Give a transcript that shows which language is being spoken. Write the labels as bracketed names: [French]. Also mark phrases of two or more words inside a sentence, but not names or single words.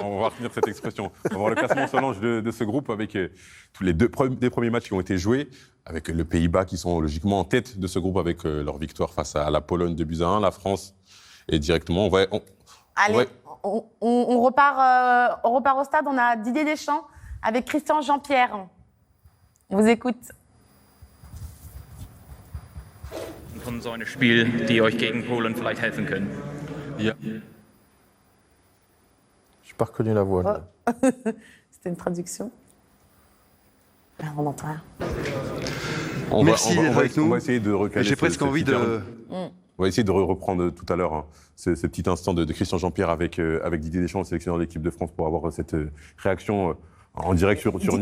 [French] On va retenir cette expression. On va voir le classement Solange de ce groupe avec tous les des premiers matchs qui ont été joués, avec le Pays-Bas qui sont logiquement en tête de ce groupe avec leur victoire face à la Pologne 2-1, la France et directement Allez, on repart au stade. On a Didier Deschamps avec Christian Jean-Pierre. On vous écoute. [German] Von so einem Spiel, die euch gegen Polen vielleicht helfen können. Ja. [French] J'ai pas reconnu la voix. là. C'était une traduction. Ah, on n'entend rien. Merci d'être avec nous. On va essayer de recaler. J'ai presque envie de... On va essayer de reprendre tout à l'heure hein, ce petit instant de Christian Jean-Pierre avec Didier Deschamps, le sélectionneur de l'équipe de France, pour avoir cette réaction en direct sur New